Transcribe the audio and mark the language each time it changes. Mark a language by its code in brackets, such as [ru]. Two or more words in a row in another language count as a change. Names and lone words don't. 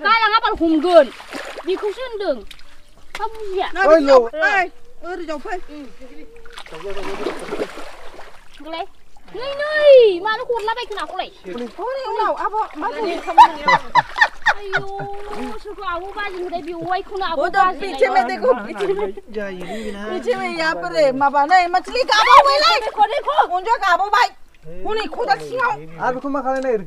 [brx] गालाङा बाल हमगोन बेखौसो होनदों मा बुजिया ओइ लौ ओरै जावफै होलाय नै मानो हरलाबायखो नाखौलाय हनै उनाव आब' मा आयौ सोरखौ आब' बाजि होनाय बेवाइखौनो आब' [hi] वो तो [brx] बाजि [hi] पीछे में देखो पीछे में यहाँ पर माबा नहीं मछली गाबो भाई लाई देखो देखो उनजो गाबो भाई हुनी खुदा सिंगाव [brx] आरो बेखौ मा खालायनो नागिरखो